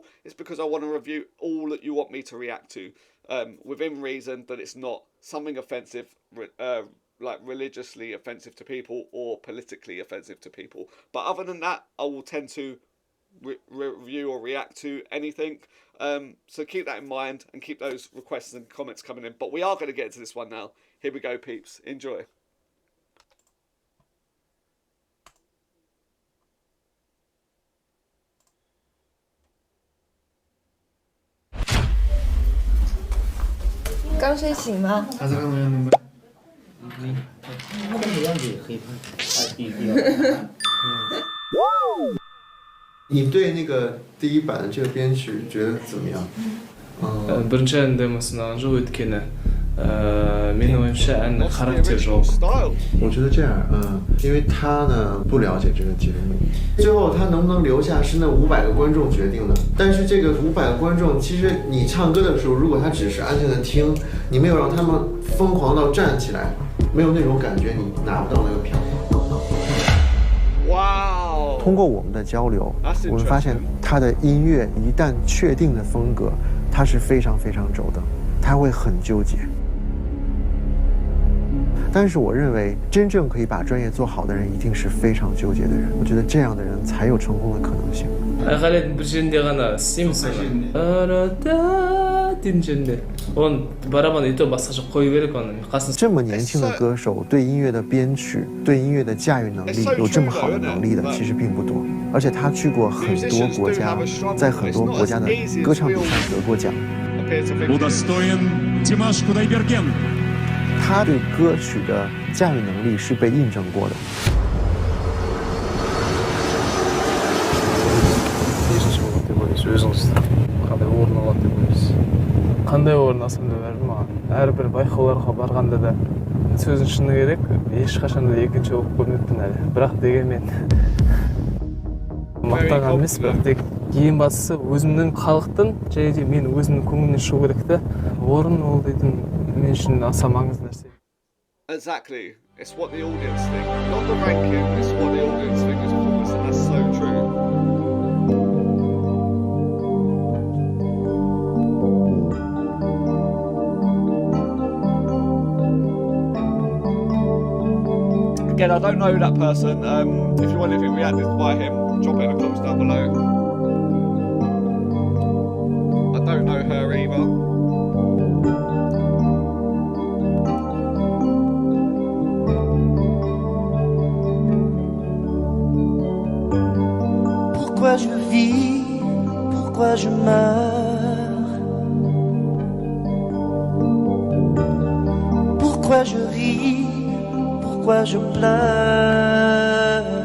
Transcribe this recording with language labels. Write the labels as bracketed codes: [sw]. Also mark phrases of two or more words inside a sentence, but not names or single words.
[en] It's because I want to review all that you want me to react to, within reason, that it's not something offensive, like religiously offensive to people or politically offensive to people. But other than that, I will tend to review or react to anything. So keep that in mind and keep those requests and comments coming in. But we are going to get into this one now. Here we go, peeps. Enjoy. [zh] 刚睡醒吗？他是刚才弄的。空的样子也可以拍，你对那个第一版的这个编曲觉得怎么样？ [kk] бірінші демосынан жоқ өйткені менің ойымша әннің характері жоқ。 [zh] 我觉得这样，因为他呢不了解这个节目，最后他能不能留下是那500个观众决定的。但是这个500个观众，其实你唱歌的时候，如果他只是安静的听，你没有让他们疯狂到站起来，没有那种感觉，你拿不到那个票。哇哦！通过我们的交流，我们发现他的音乐一旦确定的风格，他是非常非常轴的，他会很纠结。但是我认为，真正可以把专业做好的人，一定是非常纠结的人。我觉得这样的人才有成功的可能性。 [kk] айқайлайтын бір жерінде ғана істейміз оны. дейтін жерінде. Оны барабан өйтіп басқаша қою керек оны. [zh] 这么年轻的歌手对音乐的编曲、对音乐的驾驭能力有这么好的能力的，其实并不多。而且他去过很多国家，在很多国家的歌唱比赛得过奖。他对歌曲的驾驭能力是被印证过的。 [kk] қандай орын алсам да бәрібір маған әрбір байқауларға барғанда да сөздің шыны керек, ешқашан да екінші болып көрмеппін әлі. Бірақ дегенмен мақтаған емес, бірақ тек ең бастысы өзімнің халықтың және де мен өзімнің көңілімнен шығу керек та. Орын ол дейтін мен үшін аса маңызды нәрсе. [en] Exactly. It's what the audience think. Not the ranking, it's what the audience think is performance, and that's so true. Again, I don't know that person. If you want anything reacted by him, drop it in the comments down below. I don't know her either. [fr] Pourquoi je vis, pourquoi je meurs, pourquoi je ris, pourquoi je pleure.